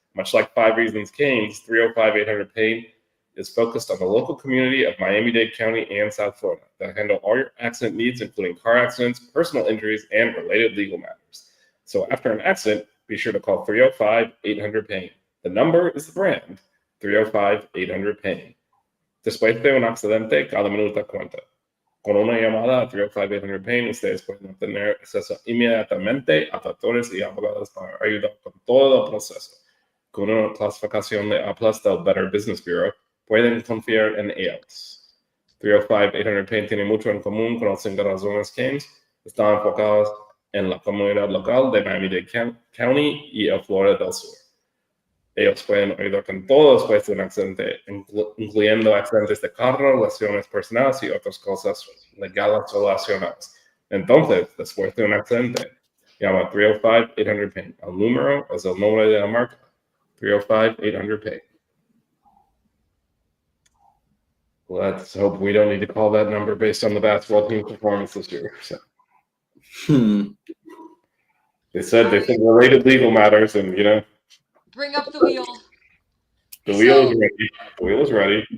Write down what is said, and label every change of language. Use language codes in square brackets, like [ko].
[en] Much like 5 Reasons Canes, 305-800-PAIN is focused on the local community of Miami-Dade County and South Florida that handle all your accident needs, including car accidents, personal injuries, and related legal matters. So after an accident, be sure to call 305-800-PAIN. The number is the brand, 305-800-PAIN. [es] Después de un accidente, cada minuto cuenta. Con una llamada a 305-800-PAIN, ustedes pueden obtener acceso inmediatamente a doctores y abogados para ayudar con todo el proceso. Con una clasificación de A+ del Better Business Bureau, pueden confiar en ellos. 305-800-PAIN tiene mucho en común con los 5 razones Canes. Están enfocados en la comunidad local de Miami-Dade County y el Florida del Sur. Ellos pueden ayudar con todo después de un accidente, incluyendo accidentes de carro, lesiones personales y otras cosas legales relacionadas. Entonces, después de un accidente, llama 305-800-PAIN. El número es el nombre de la marca. 305-800-PAIN. [en] Let's hope we don't need to call that number based on the basketball team performance this year. So. They said related legal matters, and Bring up the wheel. The wheel is ready. The wheel is ready.